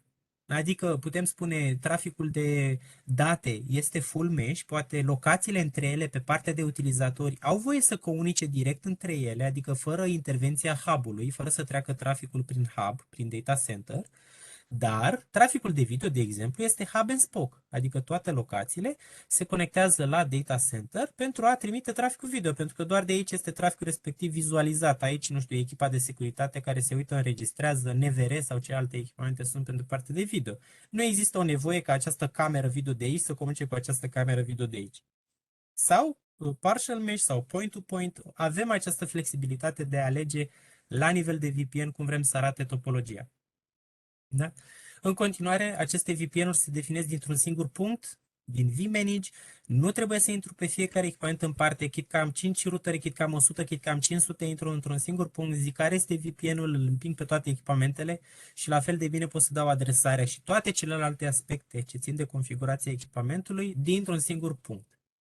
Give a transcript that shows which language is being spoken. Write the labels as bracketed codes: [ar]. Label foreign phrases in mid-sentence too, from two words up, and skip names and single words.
[ro] Adică putem spune traficul de date este [en] full mesh, [ro] poate locațiile între ele pe partea de utilizatori au voie să comunice direct între ele, adică fără intervenția hub-ului, fără să treacă traficul prin hub, prin [en] data center. [ro] Dar traficul de video, de exemplu, este [en] hub and spoke, [ro] adică toate locațiile se conectează la [en] data center [ro] pentru a trimite traficul video, pentru că doar de aici este traficul respectiv vizualizat. Aici, nu știu, echipa de securitate care se uită, înregistrează NVR sau ce alte echipamente sunt pentru partea de video. Nu există o nevoie ca această cameră video de aici să comunice cu această cameră video de aici. Sau [en] partial mesh [ro] sau [en] point-to-point, [ro] avem această flexibilitate de a alege la nivel de VPN cum vrem să arate topologia. Da? În continuare, aceste VPN-uri se definesc dintr-un singur punct, din vManage. Nu trebuie să intru pe fiecare echipament în parte, chit că am 5 routere, chit că am 100, chit că am 500, intru într-un singur punct, zic care este VPN-ul, îl împing pe toate echipamentele și la fel de bine pot să dau adresarea și toate celelalte aspecte ce țin de configurația echipamentului dintr-un singur punct.